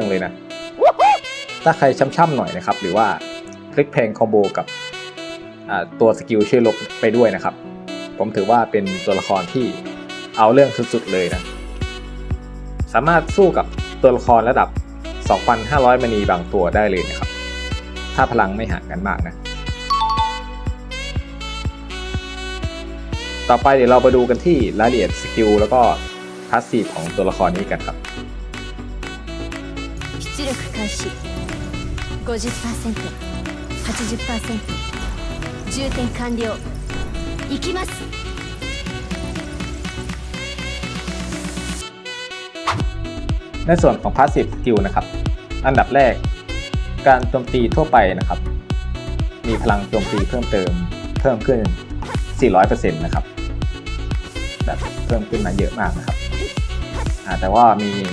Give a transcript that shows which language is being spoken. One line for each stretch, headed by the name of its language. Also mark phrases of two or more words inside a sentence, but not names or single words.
Thai: เลยนะถ้าใครช่ำๆหน่อยนะครับหรือว่าคลิกเพลงคอมโบกับตัวสกิลช่วยลบไปด้วยนะครับผมถือว่าเป็นตัวละครที่เอาเรื่องสุดๆเลยนะสามารถสู้กับตัวละครระดับ 2,500 มณีบางตัวได้เลยนะครับ ถ้าพลังไม่ห่างกันมากนะ ต่อไปเดี๋ยวเราไปดูกันที่รายละเอียดสกิลแล้วก็พาสซีฟของตัวละครนี้กันครับ
Japanese: 出力開始 50% 80% 充填完了行きます
Thai: ในส่วนของพาสซีฟสกิลนะครับ อันดับแรกการโจมตีทั่วไปนะครับ มีพลังโจมตีเพิ่มขึ้น 400% นะครับแบบเพิ่มขึ้นมาเยอะมากนะครับแต่ว่ามี